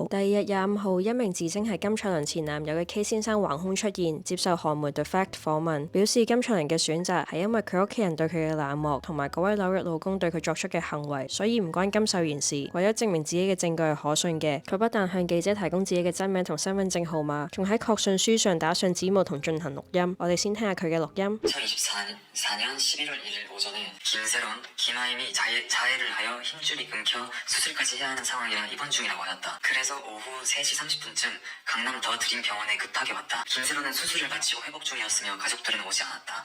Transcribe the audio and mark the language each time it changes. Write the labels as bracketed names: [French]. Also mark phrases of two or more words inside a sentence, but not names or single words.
[Cantonese] 第二日25號，一名自稱係金卓麟前男友嘅 K 先生橫空出現，接受韓媒 The Fact 訪問，表示金卓麟嘅選擇係因為佢屋企人對佢嘅冷漠，同埋嗰位紐約老公對佢作出嘅行為，所以唔關金秀賢事。為咗證明自己嘅證據係可信嘅，佢不但向記者提供自己嘅真名同身份證號碼，仲喺確信書上打上指模同進行錄音。我哋先聽下佢嘅錄音。 [Korean] 2024년 11월 1일 오전에 김세론, 김하임이 자해를 하여 힘줄이 끊겨 수술까지 해야 하는 상황이라 입원 중이라고 하였다. 그래서 오후 3시 30분쯤 강남 더 드림 병원에 급하게 왔다. 김세론은 수술을 마치고 회복 중이었으며 가족들은 오지 않았다.